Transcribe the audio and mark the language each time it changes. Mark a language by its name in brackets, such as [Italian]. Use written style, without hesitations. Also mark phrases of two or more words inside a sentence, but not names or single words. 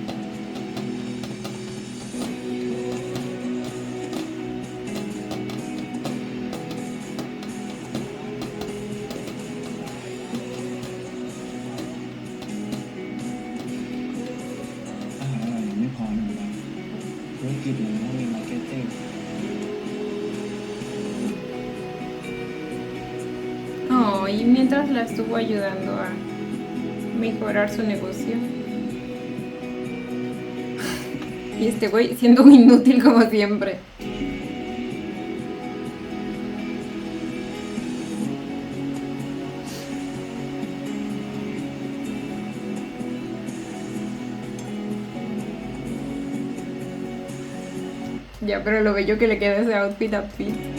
[Thai] อาหารอร่อยยังไม่พอนะเราธุรกิจมันต้องมีมาร์เก็ตติ้ง [Spanish] Oh, y mientras la estuvo ayudando a mejorar su negocio. Y este güey siendo un inútil como siempre. Ya, pero lo bello que le queda ese outfit a Pete.